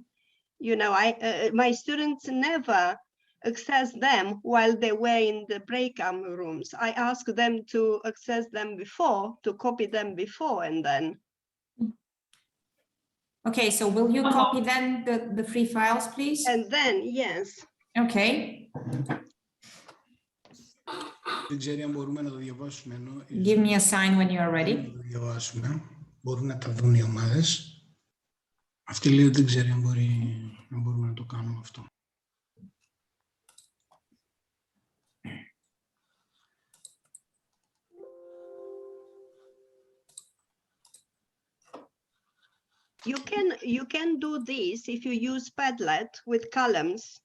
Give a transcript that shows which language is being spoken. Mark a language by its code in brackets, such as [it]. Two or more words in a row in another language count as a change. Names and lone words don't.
[en] My students never access them while they were in the breakout rooms. I asked them to access them before, to copy them before, and then. Okay, so will you copy then the free files, please? And then, yes. Okay, [el] Δεν ξέρει αν μπορούμε να το διαβάσουμε. Ενώ [en] give me a sign when you are [el] να [en] ready. [el] το διαβάσουμε. Μπορούν να τα δουν οι ομάδες. Αυτή λέει ότι δεν ξέρει αν μπορούμε να το κάνουμε αυτό. [en] You can do this if you use Padlet with columns.